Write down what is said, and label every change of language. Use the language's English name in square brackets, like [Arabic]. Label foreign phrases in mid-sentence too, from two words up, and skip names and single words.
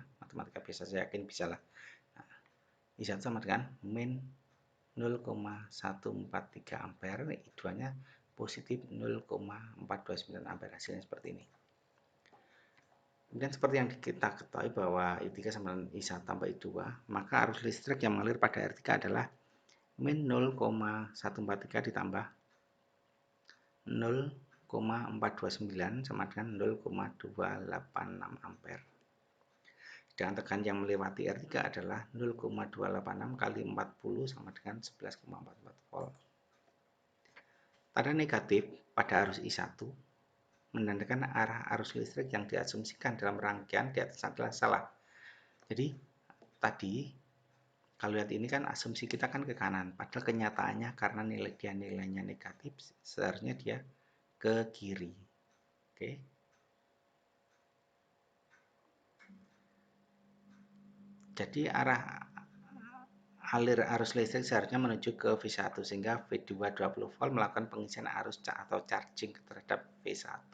[Indonesian] Matematika biasa saya yakin bisa lah. Nah, I1 sama dengan min 0,143 ampere, I2-nya positif 0,429 ampere. Hasilnya seperti ini. Kemudian seperti yang kita ketahui bahwa I3 sama dengan I1 tambah I2, maka arus listrik yang mengalir pada R3 adalah min 0,143 ditambah 0,429 sama dengan 0,286 ampere. Dan tegangan yang melewati R3 adalah 0,286 kali 40 sama dengan 11,44 volt. Tanda negatif pada arus I1 menandakan arah arus listrik yang diasumsikan dalam rangkaian di atas adalah salah. Jadi tadi kalau lihat ini kan asumsi kita kan ke kanan, padahal kenyataannya karena nilainya negatif seharusnya dia ke kiri. Oke. Jadi arah alir arus listrik seharusnya menuju ke V1 sehingga V2 20 volt melakukan pengisian arus atau charging terhadap V1.